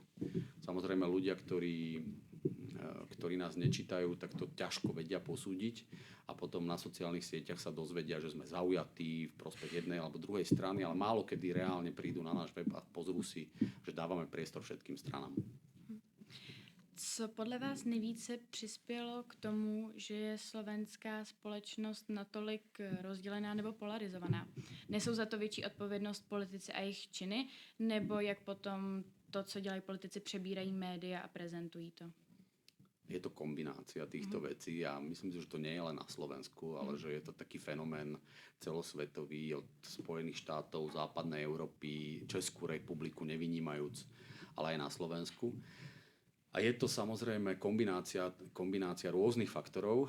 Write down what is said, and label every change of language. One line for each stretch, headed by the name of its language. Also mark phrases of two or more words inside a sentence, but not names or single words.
Slovak: Samozrejme ľudia, ktorí nás nečítajú, tak to ťažko vedia posúdiť a potom na sociálnych sieťach sa dozvedia, že sme zaujatí v prospech jednej alebo druhej strany, ale málo kedy reálne prídu na náš web a pozrú si, že dávame priestor všetkým stranám.
Czech: Co podle vás nejvíce přispělo k tomu, že je slovenská společnost natolik rozdělená nebo polarizovaná? Nesou za to větší odpovědnost politici a jejich činy, nebo jak potom to, co dělají politici, přebírají média a prezentují to?
Slovak: Je to kombinácia týchto vecí a myslím si, že to nie je len na Slovensku, ale že je to taký fenomén celosvetový od Spojených štátov, západnej Európy, Českú republiku nevynímajúc, ale aj na Slovensku. A je to samozrejme kombinácia rôznych faktorov.